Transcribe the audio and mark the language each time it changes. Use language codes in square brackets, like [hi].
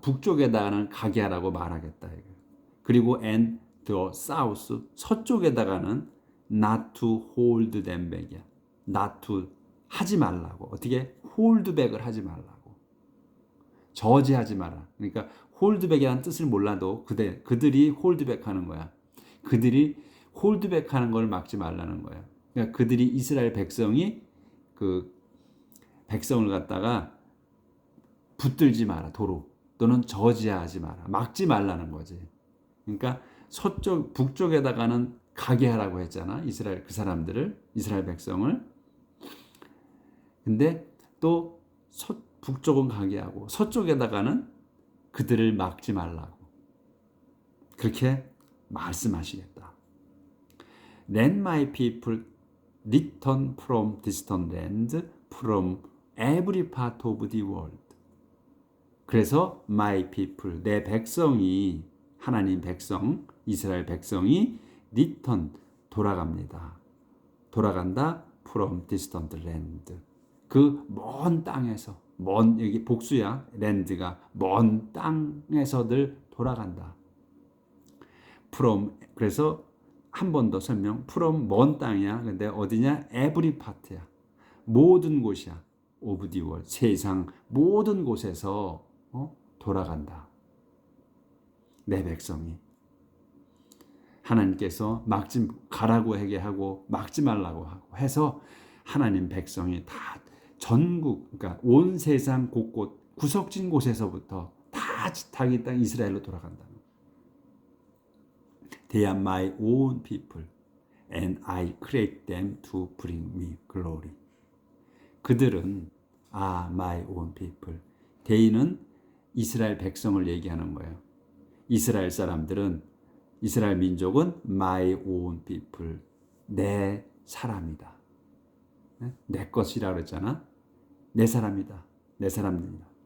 [ko] 북쪽에다가는 가게 하라고 말하겠다. 그리고 [en] and the south, [ko] 서쪽에다가는 [en] not to hold them back [ko] 이야. [en] not to, [ko] 하지 말라고. 어떻게? [en] hold back [ko] 을 하지 말라고. 저지하지 마라. 그러니까 [en] hold back [ko] 이라는 뜻을 몰라도 그들이 hold back 하는 거야. 그들이 홀드백하는 걸 막지 말라는 거예요. 그러니까 그들이 이스라엘 백성이 그 백성을 갖다가 붙들지 마라 도로 또는 저지하지 마라 막지 말라는 거지. 그러니까 서쪽 북쪽에다가는 가게 하라고 했잖아. 이스라엘 그 사람들을 이스라엘 백성을. 근데 또 북쪽은 가게 하고 서쪽에다가는 그들을 막지 말라고 그렇게 말씀하시겠다. [en] Then my people return from distant lands, from every part of the world. [ko] 그래서 [en] my people, [ko] 내 백성이 하나님 백성, 이스라엘 백성이 return, 돌아갑니다. 돌아간다. [en] from distant land. [ko] 그 먼 땅에서, 여기 복수야. land가 먼 땅에서들 돌아간다. from, 그래서 한 번 더 설명. from 먼 땅이야. 근데 어디냐? every part야. 모든 곳이야. [en] of the world. [ko] 세상 모든 곳에서 돌아간다. 내 백성이. 하나님께서 막지 가라고 하게 하고 막지 말라고 하고 해서 하나님 백성이 다 전국, 그러니까 온 세상 곳곳 구석진 곳에서부터 다 자기 땅 이스라엘로 돌아간다. [en] They are my own people, and I create them to bring me glory. [ko] 그들은 [en] my own people. [ko] They는 이스라엘 백성을 얘기하는 거예요. 이스라엘 사람들은, 이스라엘 민족은 [en] my own people, [ko] 내 사람이다. 내 것이라 그랬잖아. 내 사람이다. 내 사람들이다.